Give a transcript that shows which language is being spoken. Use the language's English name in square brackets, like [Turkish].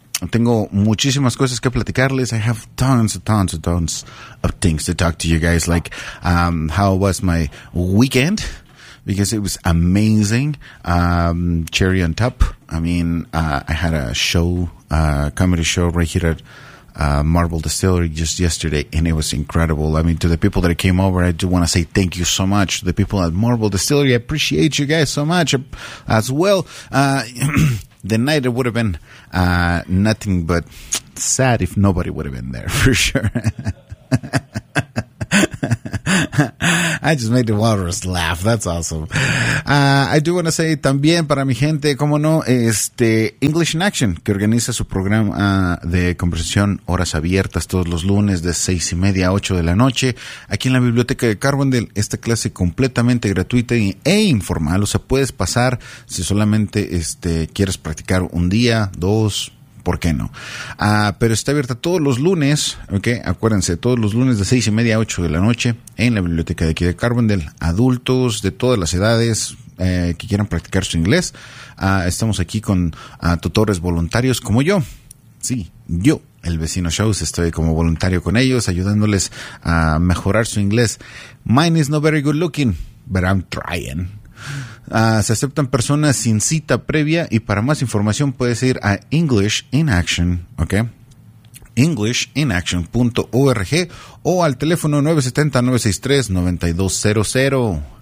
[Spanish] Tengo muchísimas cosas que platicarles. [English] I have tons of things to talk to you guys. Like, how was my weekend? Because it was amazing. Cherry on top. I mean, I had a show, a comedy show right here at Marble Distillery just yesterday, and it was incredible. I mean, to the people that came over, I do want to say thank you so much. The people at Marble Distillery, I appreciate you guys so much as well. The night, it would have been nothing but sad if nobody would have been there, for sure. I just made the Walrus laugh. That's awesome. I do want to say [Spanish] también para mi gente, como no, English in Action, que organiza su programa de conversación Horas Abiertas todos los lunes de 6:30 a 8:00 p.m. aquí en la biblioteca de Carbondale. Esta clase completamente gratuita e informal. O sea, puedes pasar si solamente quieres practicar un día, dos, ¿por qué no? Pero está abierta todos los lunes, ¿ok? Acuérdense, todos los lunes de 6:30 a 8:00 p.m. en la biblioteca de aquí de Carbondale. Adultos de todas las edades que quieran practicar su inglés. Estamos aquí con tutores voluntarios como yo. Sí, yo, el vecino Shows, estoy como voluntario con ellos, ayudándoles a mejorar su inglés. [English] Mine is not very good looking, but I'm trying. [Spanish] Se aceptan personas sin cita previa y para más información puedes ir a English in Action, ¿ok? Englishinaction.org o al teléfono 970-963-9200.